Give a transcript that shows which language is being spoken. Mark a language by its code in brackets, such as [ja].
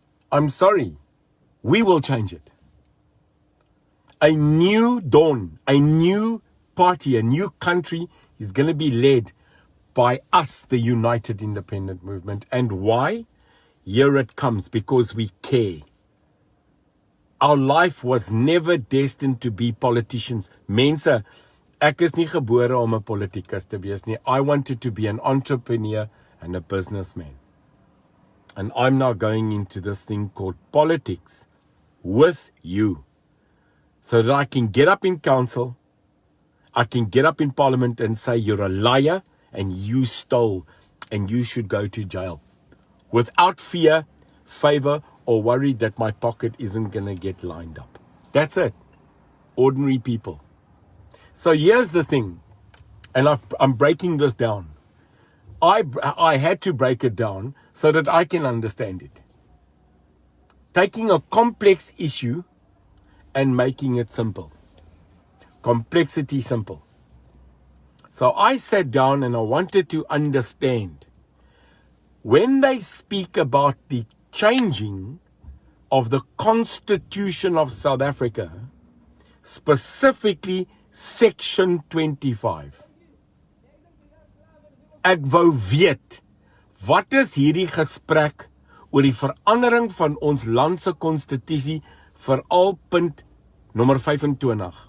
[en] I'm sorry, we will change it. A new dawn, a new party, a new country is going to be led by us, the United Independent Movement. And why? Here it comes, because we care. Our life was never destined to be politicians. [af] Mense, ek is nie gebore om 'n politikus te wees nie. [en] I wanted to be an entrepreneur and a businessman. And I'm now going into this thing called politics with you. So that I can get up in council, I can get up in parliament and say you're a liar and you stole and you should go to jail. Without fear, favor, or worry that my pocket isn't going to get lined up. That's it. Ordinary people. So here's the thing, and I'm breaking this down. I had to break it down so that I can understand it. Taking a complex issue and making it simple. Complexity simple. So I sat down and I wanted to understand. When they speak about the changing of the Constitution of South Africa, specifically Section 25. [af] Ek wou weet, wat is hierdie gesprek oor die verandering van ons land se konstitusie, veral punt nommer 25.